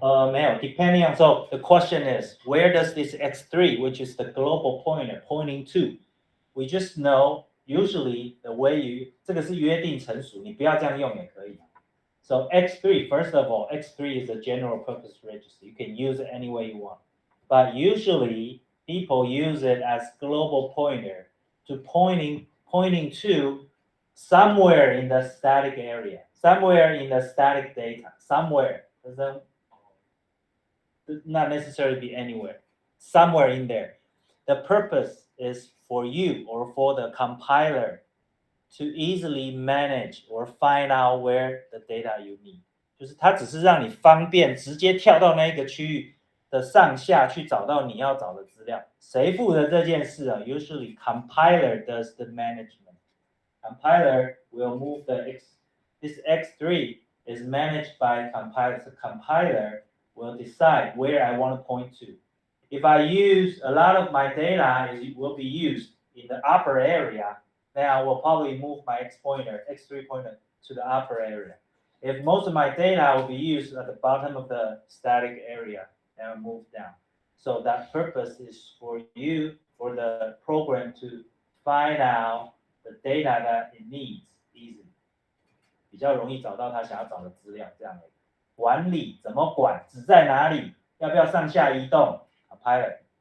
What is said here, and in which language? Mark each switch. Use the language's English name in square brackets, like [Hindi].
[Chinese] 没有 [English] depending on, so the question is, where does this x3, which is the global pointer, pointing to? We just know, usually the way you, [Chinese] 这个是约定成熟，你不要这样用也可以。 [English] So x3, first of all, x3 is a general purpose register. You can use it any way you want. But usually, people use it as global pointer to pointing to somewhere in the static area, somewhere in the static data, somewhere. Doesn't not necessarily be anywhere, somewhere in there. The purpose is for you or for the compiler to easily manage or find out where the data you need. [Chinese] 就是它只是让你方便直接跳到那个区域的上下去找到你要找的资料。谁负责这件事啊 [English] ？Usually compiler does the management. Compiler will move this x3 is managed by compiler. The compiler will decide where I want to point to. If I use a lot of my data, it will be used in the upper area, then I will probably move my x3 pointer to the upper area. If most of my data will be used at the bottom of the static area, then I'll move down. So that purpose is for the program to find out the data that it needs easily. [Chinese] 比较容易找到他想要找的资料，这样的。管理怎么管？纸在哪里？要不要上下移动 ？Compiler。